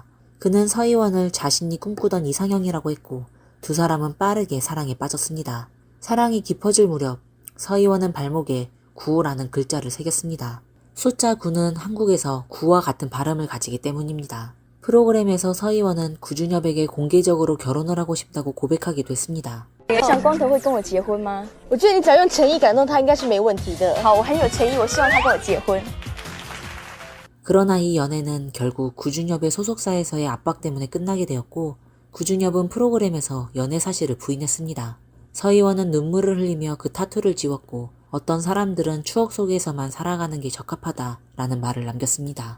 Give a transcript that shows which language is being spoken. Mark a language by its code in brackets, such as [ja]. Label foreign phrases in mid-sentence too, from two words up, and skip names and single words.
[ko] 그는 서희원을 자신이 꿈꾸던 이상형이라고 했고 두 사람은 빠르게 사랑에 빠졌습니다. 사랑이 깊어질 무렵 서희원은 발목에 9호라는 글자를 새겼습니다. 숫자 9는 한국에서 9와 같은 발음을 가지기 때문입니다. 프로그램에서 서희원은 구준엽에게 공개적으로 결혼을 하고 싶다고 고백하기도 했습니다. [zh] 想光头会跟我结婚吗？我觉得你只要用诚意感动他，应该是没问题的。好，我很有诚意，我希望他跟我结婚。 [ko] 그러나 이 연애는 결국 구준엽의 소속사에서의 압박 때문에 끝나게 되었고 구준엽은 프로그램에서 연애 사실을 부인했습니다. 서희원은 눈물을 흘리며 그 타투를 지웠고 어떤 사람들은 추억 속에서만 살아가는 게 적합하다라는 말을 남겼습니다.